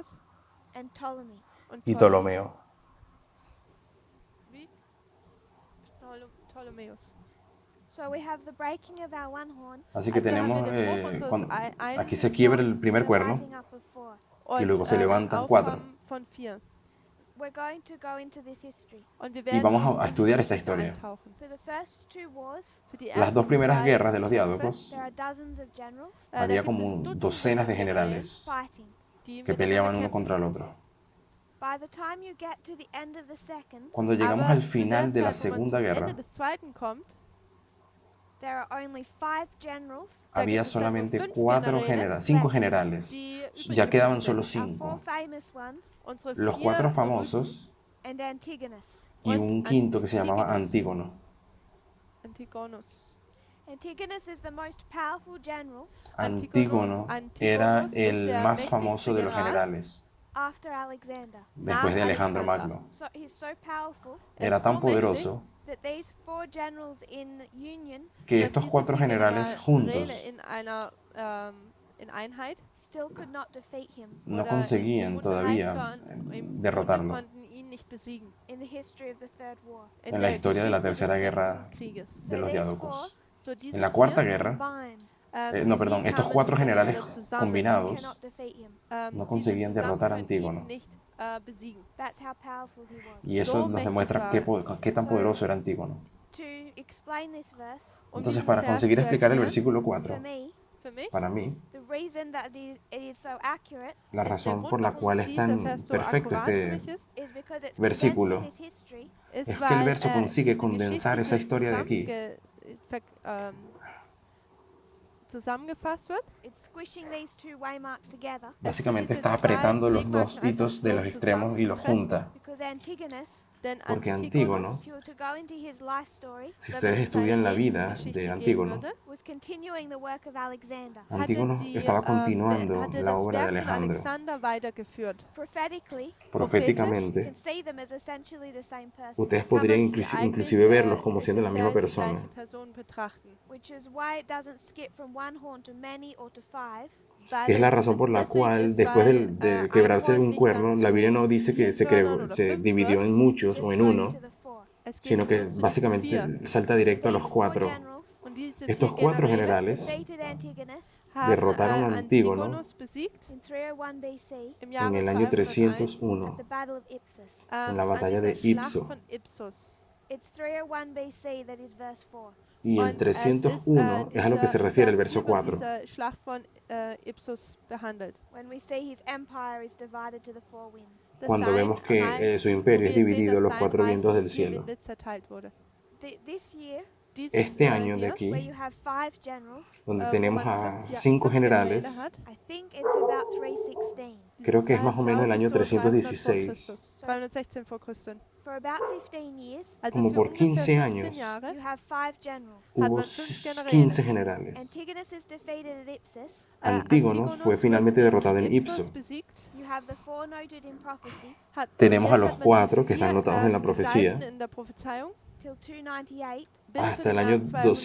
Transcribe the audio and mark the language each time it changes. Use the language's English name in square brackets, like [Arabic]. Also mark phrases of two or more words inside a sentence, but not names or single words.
[English] and Ptolemy. [German] und [Spanish] y Ptolomeo. [German] Wie? Ptolemäus. [English] So we have the breaking of our one horn [Spanish] Así que [German] Also haben [Spanish] tenemos, [German] wir den Bruch unseres einen [Spanish] aquí se quiebra el [German] Horns [Spanish] primer [English] and the [Spanish] cuerno [English] rising up of 4. [German] und [Spanish] luego se [German] das [Spanish] levantan 4. [German] Aufkommen von 4. [English] We're going to go into this history. [German] Und wir [Spanish] Y [German] werden [Spanish] vamos a [German] in diese [Spanish] estudiar esta [German] Geschichte [Spanish] historia. [German] eintauchen. [English] For the first 2 wars, [German] Für die [Spanish] Las [German] ersten [Spanish] dos primeras [German] zwei [Spanish] guerras de los [German] Kämpfe, [Spanish] diádocos [English] there are dozens of generals [German] da [Spanish] había [German] gibt [Spanish] como [German] es Dutzende [Spanish] docenas de [German] von Generälen, [Spanish] generales [English] fighting. [German] die [Spanish] que [German] miteinander [Spanish] peleaban uno [German] kämpfen. [Spanish] contra el otro. [English] By the time you get to the end of the second, [Spanish] Cuando llegamos [German] Aber [Spanish] al [German] zu [Spanish] final de [German] der [Spanish] la [German] Zeit, wo man [Spanish] Segunda [German] zum [Spanish] Guerra, [German] Ende des Zweiten kommt, [English] there are only 5 generals, [German] da [Spanish] había [German] gibt es dann nur [Spanish] solamente 5 cinco [German] Generäle, [Spanish] generales. [German] die [Spanish] Ya [German] übrig [Spanish] quedaban [German] geblieben [Spanish] solo [German] sind. [English] our 4 [Spanish] 5. [English] famous ones, [German] Unsere [Spanish] Los [German] 4 [Spanish] 4 [German] berühmten [Spanish] famosos [English] and Antigonus. [Spanish] y un [German] Und [Spanish] quinto que se llamaba Antígonos. Antígono. [German] Antigonos. [English] Antigonus is the most powerful general [Spanish] Antígono era el más famoso de los generales [English] after Alexander. [Spanish] después de [German] Nach [Spanish] Alejandro [German] Alexander. [Spanish] Magno. [English] So he's so powerful [Spanish] Era tan poderoso [English] that these 4 generals in union [Spanish] que [German] dass [Spanish] estos [German] diese [Spanish] 4 [German] vier [Spanish] generales juntos [German] Generäle in einer in Einheit [English] still could not defeat him [Spanish] no [German] oder [Spanish] conseguían [German] im [Spanish] todavía [German] Bunde [Spanish] derrotarlo. [German] konnten ihn nicht besiegen. [English] in the history of the Third War. [German] In [Spanish] En la [German] der [Spanish] historia de la [German] Geschichte des [Spanish] Tercera [German] Dritten [Spanish] Guerra [German] Krieges. [Spanish] de los [English] these [Spanish] diádocos. [German] So diese [Spanish] En la Cuarta [German] vier, [Spanish] Guerra, [English] Combined, [Spanish] no, [German] sie [Spanish] perdón, estos [German] kamen [Spanish] 4 generales [German] miteinander zusammen. [Spanish] combinados [English] cannot defeat him. [Spanish] no [German] Diese [Spanish] conseguían [German] zusammen [Spanish] derrotar a [German] können ihn [Spanish] Antígono. [German] nicht besiegen. [English] That's how powerful he was. [Spanish] Y eso [German] So [Spanish] nos [German] mächtig [Spanish] demuestra [German] war [Spanish] qué, [German] er. [Spanish] qué tan poderoso era Antígono. [English] To explain this verse, [Spanish] Entonces, [German] diesen [Spanish] para [German] Vers [Spanish] conseguir [German] zu [Spanish] explicar el [German] erklären, [Spanish] versículo [English] for [Spanish] 4, [English] me, [German] für mich, [Spanish] para mí, [English] the reason that it is so accurate [Spanish] la [German] der [Spanish] razón [German] Grund, [Spanish] por la [German] warum [Spanish] cual es [German] dieser [Spanish] tan [German] Vers so [Spanish] perfecto [German] akkurat für [Spanish] este [German] mich ist, [English] is because it's [Spanish] versículo [English] condensing this history [German] ist, [Spanish] es que el [German] weil [Spanish] verso consigue [German] diese [Spanish] condensar esa [German] geschichtliche [Spanish] historia de aquí. [German] Zusammengefasst wird. [English] It's squishing these two waymarks together [Spanish] Básicamente [German] diese [Spanish] está [German] zwei [Spanish] apretando los dos [German] Wegmarken einfach [Spanish] hitos de [English] so [Spanish] los extremos y los junta. [English] because Antigonus, [German] Denn [Spanish] Porque [English] if [German] Antigonus, [English] you were to go into his life story, [Spanish] Si [German] wenn [Spanish] ustedes [German] man in seine [Spanish] estudian la vida [German] Lebensgeschichte [Spanish] de [German] gehen [Spanish] Antígono, [German] würde, [English] was continuing the work of Alexander. [Spanish] Antígono estaba continuando [German] hatte [Spanish] la [German] das [Spanish] obra de [German] Werk von [Spanish] Alejandro. [German] Alexander weitergeführt. [English] Prophetically, you [Spanish] Proféticamente, [English] can see them as essentially the same person, [Spanish] ustedes [German] Kann [Spanish] podrían [German] man sie [Spanish] inclusive verlos [German] eigentlich [Spanish] como siendo la misma [German] essentiell als die [Spanish] persona. [German] gleiche Person betrachten. [English] which is why it doesn't skip from one horn to many or to five. [German] Weil [Spanish] Es la [German] es [Spanish] razón por la [German] deswegen [Spanish] cual, [German] ist, [Spanish] después [German] weil [Spanish] de [German] ein [Spanish] quebrarse [German] Horn [Spanish] un [German] nicht [Spanish] cuerno, [German] dann [Spanish] la Biblia [German] zu [Spanish] no dice que [German] 4 Hörnern oder [Spanish] se [German] 5 [Spanish] dividió [German] wird. [Spanish] en muchos [English] Just [Spanish] o en [English] goes [Spanish] uno, [English] to the four. [German] Es geht [Spanish] sino que [German] nur zu diesen [Spanish] básicamente [German] 4. [Spanish] salta directo a los [English] These four [Spanish] 4. [English] generals [German] Und diese [Spanish] Estos [German] 4 [Spanish] 4 [German] Generäle [Spanish] generales [English] defeated Antigonus [German] haben [Spanish] derrotaron a Antígono [German] Antigonus besiegt [English] in 301 BC [German] im [Spanish] en [German] Jahre [Spanish] el año [German] 301 [English] at [Spanish] 301, [English] the Battle of Ipsus. [Spanish] en la [German] an [Spanish] batalla [German] dieser [Spanish] de [German] Schlacht [Spanish] Ipso. [German] von Ipsos. [English] It's 301 BC that is verse 4. [Spanish] Y el [German] Und es ist [Spanish] 301 es a lo que se refiere el [German] Vers [Spanish] verso [German] 4 wird [Spanish] 4. [German] diese Schlacht von Ipsos behandelt. [English] When we see his empire is divided to the four winds. [German] Dass [Spanish] Cuando [German] sein [Spanish] vemos que [German] Reich, [Spanish] su imperio [German] wo [Spanish] es [German] wir sehen, [Spanish] dividido a [German] dass [Spanish] los [German] sein [Spanish] 4 [German] Reich [Spanish] vientos [German] in [Spanish] del [German] 4 [Spanish] cielo. [German] Winde zerteilt wurde. [English] This year, [German] Dieses [Spanish] Este año de [German] hier, [Spanish] aquí, [English] where you have five generals, [Spanish] donde [German] wo [Spanish] tenemos [German] man [Spanish] a 5 5 generales, [German] Generäle hat, [English] I think it's about 316. [Spanish] creo que es más [German] heißt, [Spanish] o menos el [German] glaube ich, [Spanish] año [German] so 300 vor [Spanish] 316. [German] Christus, 316 vor Christus. [English] For about 15 years, [German] Also [Spanish] Como [German] für [Spanish] por [German] ungefähr 15 [Spanish] 15 años, [German] Jahre [English] you have five generals. [German] hat [Spanish] hubo [German] man 5 Generäle. [Spanish] 15 generales. [English] Antigonus is defeated at Ipsus. [Spanish] Antígono fue finalmente [German] wird [Spanish] derrotado en [German] Ipsos [Spanish] Ipso. [German] besiegt. [English] You have the four noted in prophecy [Spanish] Tenemos a [German] Jetzt [Spanish] los [German] hat man die [Spanish] 4 que están anotados en la profecía [German] Gesalbten in der Prophezeiung [English] till 298 [German] bis zu [Spanish] hasta el [German] dem [Spanish] año [German] Jahr